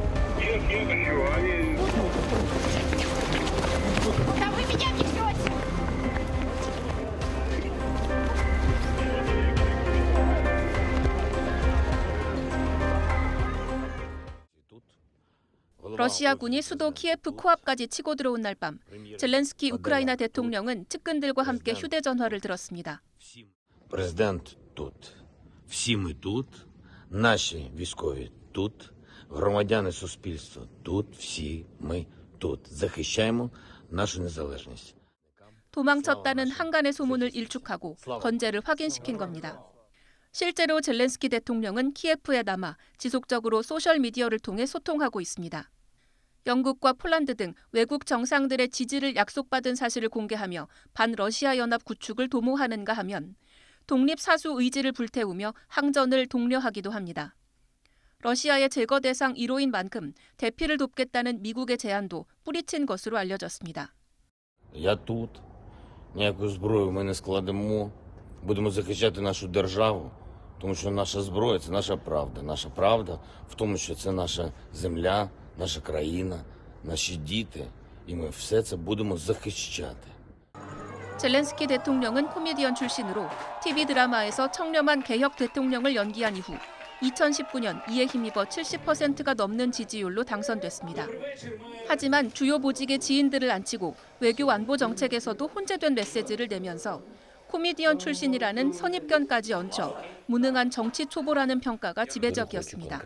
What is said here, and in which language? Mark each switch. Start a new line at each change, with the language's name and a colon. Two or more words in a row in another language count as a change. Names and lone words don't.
Russian: Да вы меня не ждете!
Korean: 러시아군이 수도 키예프 코앞까지 치고 들어온 날 밤, 젤렌스키 우크라이나 대통령은 측근들과 함께 휴대전화를 들었습니다.
Ukrainian: Президент тут. Всі ми тут. Наші військові тут. Громадяни суспільства тут. Всі ми тут. Захищаємо нашу незалежність.
Korean: 도망쳤다는 한간의 소문을 일축하고 건재를 확인시킨 겁니다. 실제로 젤렌스키 대통령은 키예프에 남아 지속적으로 소셜미디어를 통해 소통하고 있습니다. 영국과 폴란드 등 외국 정상들의 지지를 약속받은 사실을 공개하며 반러시아 연합 구축을 도모하는가 하면 독립사수 의지를 불태우며 항전을 독려하기도 합니다. 러시아의 제거 대상 1호인 만큼 대피를 돕겠다는 미국의 제안도 뿌리친 것으로 알려졌습니다.
Ukrainian: Я тут. Ніяку зброю ми не складемо. Будемо захищати нашу державу. Тому що наша зброя – це наша правда. Наша правда в тому, що це наша земля, наша країна, наші діти. І ми все це будемо захищати.
Korean: 젤렌스키 대통령은 코미디언 출신으로 TV 드라마에서 청렴한 개혁 대통령을 연기한 이후 2019년 이에 힘입어 70%가 넘는 지지율로 당선됐습니다. 하지만 주요 보직의 지인들을 안치고 외교 안보 정책에서도 혼재된 메시지를 내면서 코미디언 출신이라는 선입견까지 얹혀 무능한 정치 초보라는 평가가 지배적이었습니다.